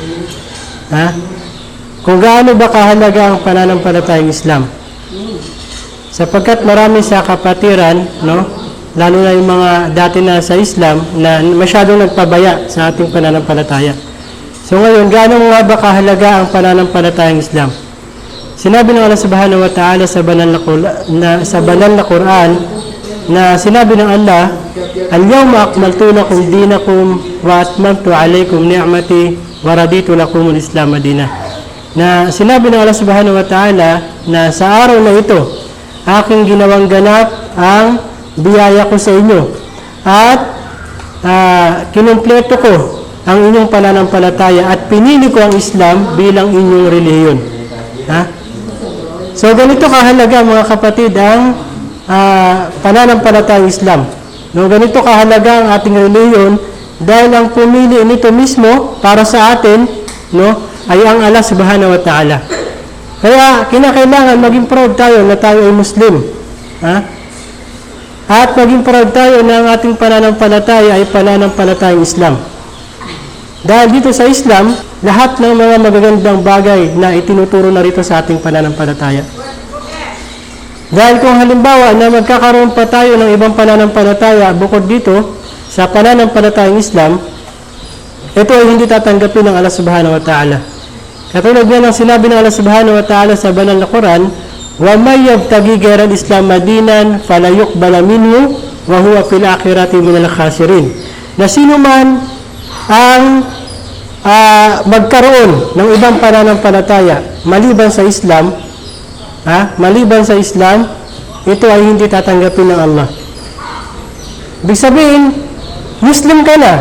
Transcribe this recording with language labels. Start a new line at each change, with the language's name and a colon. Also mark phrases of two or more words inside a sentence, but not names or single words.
Filipino: Kung gaano ba kahalaga ang pananampalatayang Islam? Sapagkat marami sa kapatiran, no, lalo na yung mga dati na sa Islam na masyadong nagpabaya sa ating pananampalataya. So ngayon, gaano nga ba kahalaga ang pananampalatayang Islam? Sinabi ng Allah
Arabic: سبحانه وتعالى
Filipino: sa banal na Quran na sinabi ng Allah,
Arabic: اليوم أكملت لكم دينكم وأتممت عليكم نعمتي ورضيت لكم الإسلام مدينا.
Filipino: Na sinabi ng Allah
Arabic: subhanahu wa ta'ala
Filipino: na sa araw na ito, aking ginawang ganap ang biyaya ko sa inyo at kinumpleto ko ang inyong pananampalataya at pinili ko ang Islam bilang inyong relihiyon. So ganito kahalaga mga kapatid ang pananampalatayang Islam. No, ganito kahalaga ang ating relihiyon dahil ang pumili nito mismo para sa atin, no, ay ang Allah
Arabic: subhanahu wa ta'ala.
Filipino: Kaya kinakailangan maging proud tayo na tayo ay Muslim. At maging proud tayo na ang ating pananampalataya ay pananampalatayang Islam. Dahil dito sa Islam, lahat ng mga magagandang bagay na itinuturo na rito sa ating pananampalataya. Dahil kung halimbawa na magkakaroon pa tayo ng ibang pananampalataya bukod dito sa pananampalatayang Islam, ito ay hindi tatanggapin ng Allah
Arabic: subhanahu wa ta'ala.
Filipino: Katulad nga ng sinabi ng Allah
Arabic: سبحانه وتعالى
Filipino: sa banal na Quran,
Arabic: وَمَنْ يَبْتَغِي غَيْرَ الْإِسْلَامَ دِينًا فَلَا يُقْبَلَ مِنْهُ وَهُوَ فِي الْآخِرَةِ مِنَ الْخَاسِرِينَ.
Filipino: Na sino man ang magkaroon ng ibang pananampalataya maliban sa Islam, ito ay hindi tatanggapin ng Allah. Ibig sabihin, Muslim ka na.